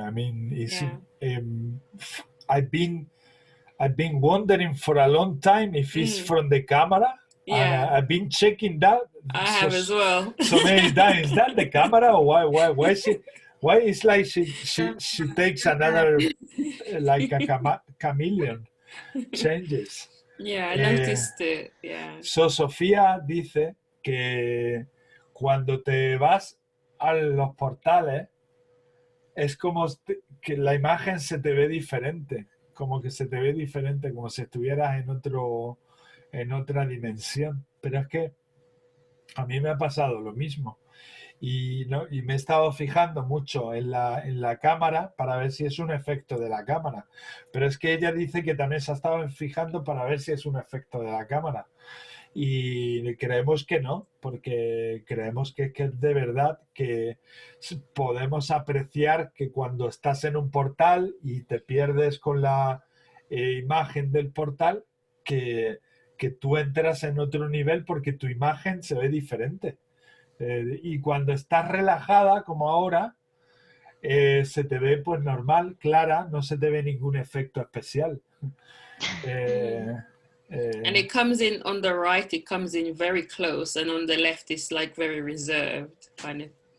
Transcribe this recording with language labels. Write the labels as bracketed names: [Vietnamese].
[English] I mean, I've been wondering for a long time if it's from the camera. Yeah, and I've been checking that. I have as well. So many times. Is that the camera, or why is it? Why it's like she takes another like a chameleon, changes. Yeah, I noticed it. Yeah. [Spanish] So Sophia dice que cuando te vas a los portales es como que la imagen se te ve diferente, como que se te ve diferente, como si estuvieras en otra dimensión. Pero es que a mí me ha pasado lo mismo y me he estado fijando mucho en la cámara para ver si es un efecto de la cámara, pero es que ella dice que también se ha estado fijando para ver si es un efecto de la cámara. Y creemos que no, porque creemos que es de verdad que podemos apreciar que cuando estás en un portal y te pierdes con la imagen del portal, que tú entras en otro nivel porque tu imagen se ve diferente. Y cuando estás relajada, como ahora, se te ve pues normal, clara, no se te ve ningún efecto especial. [English] And it comes in on the right, it comes in very close, and on the left it's like very reserved, kind of.